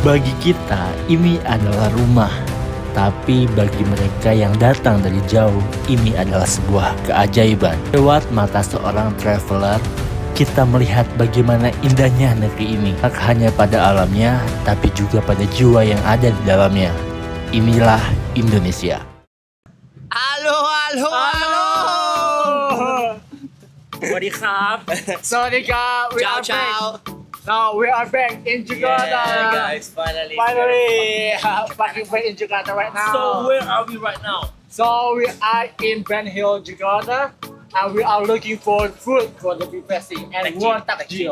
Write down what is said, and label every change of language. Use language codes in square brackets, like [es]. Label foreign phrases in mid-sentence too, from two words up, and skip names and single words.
[id] Bagi kita, ini adalah rumah. Tapi bagi mereka yang datang dari jauh, ini adalah sebuah keajaiban. Lewat mata seorang traveler, kita melihat bagaimana indahnya negeri ini. Tak hanya pada alamnya, tapi juga pada jiwa yang ada di dalamnya. Inilah Indonesia. Halo. [th] สวัสดีครับ Sawadika, [en] we are back. Now we are back in Jakarta. Yeah, guys, finally. Back in Jakarta right now. So where are we right now? So we are in Ben Hill, Jakarta, and we are looking for food for the beef festing and one takjil.